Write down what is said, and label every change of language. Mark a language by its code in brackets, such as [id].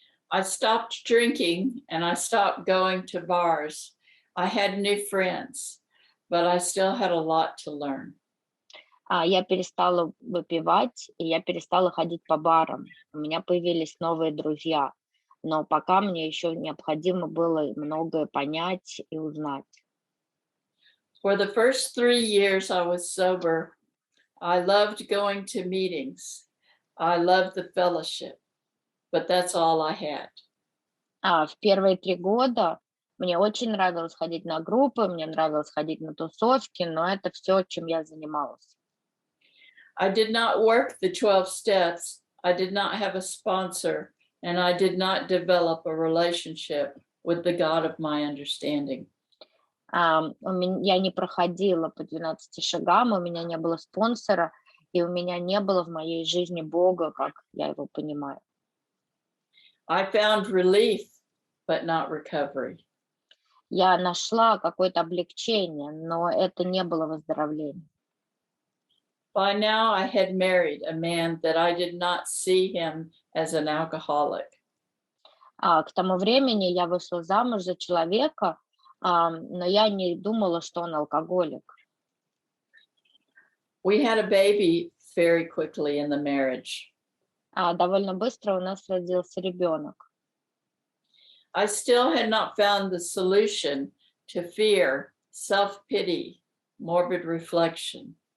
[en] I stopped drinking and I stopped going to bars. I had new friends, but I still had a lot to learn. [ru] Я перестала выпивать, и я перестала ходить по барам. У меня появились новые друзья, но пока мне еще необходимо было многое понять и узнать. [en] For the first 3 years I was sober, I loved going to meetings. I loved the fellowship, but that's all I had. [ru] В первые 3 года мне очень нравилось ходить на группы, мне нравилось ходить на тусовки, но это все, чем я занималась. [en] I did not work the 12 steps. I did not have a sponsor, and I did not develop a relationship with the God of my understanding. [ru] Я не проходила по 12 шагам, у меня не было спонсора, и у меня не было в моей жизни Бога, как я его понимаю. [en] I found relief, but not recovery. [ru] Я нашла какое-то облегчение, но это не было выздоровлением. [en] By now, I had married a man that I did not see him as an alcoholic. [ru] К тому времени я вышла замуж за человека, но я не думала, что он алкоголик. [en] We had a baby very quickly in the marriage. [ru] Довольно быстро у нас родился ребенок. [en] I still had not found the solution to fear, self-pity, morbid reflection.